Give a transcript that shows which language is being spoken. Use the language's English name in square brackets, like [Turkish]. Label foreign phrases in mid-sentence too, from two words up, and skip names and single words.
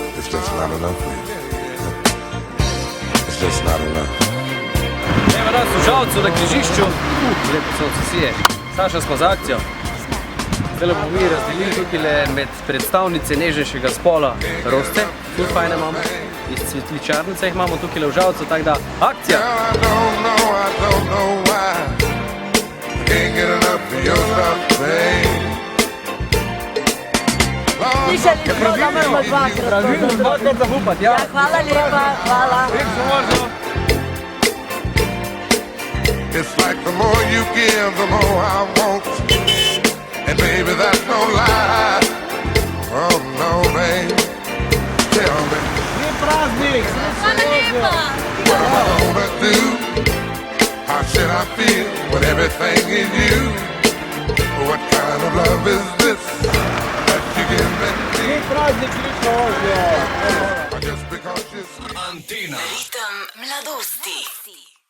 [English] just not enough for you. It's just not enough. [Slovenian] Evo nas u Žalcu na križišču. Lepo sonce sije. Saša smo za akcijo. Zdaj bomo mi razdelili tukaj med predstavnice nežnejšega spola rožce. Ful fajne imamo. Iz cvetličarnice jih imamo tukaj v Žalcu, tako da akcija! [English] I don't know why I can't get enough of your stuff, babe. [Slovenian] Slišali smo, da moramo dvakrat. Pravilno, dvakrat zahupati, ja. Ja, hvala lepa, hvala. [English] It's like the more you give, the more I want. And baby, that's no lie. Oh no, babe. Tell me. [Slovenian] Hvala lepa. [English] What am I gonna do? How should I feel when everything is you? What kind of love is this that you give me? Just because you're sweet. [Slovenian] Ritem mladosti.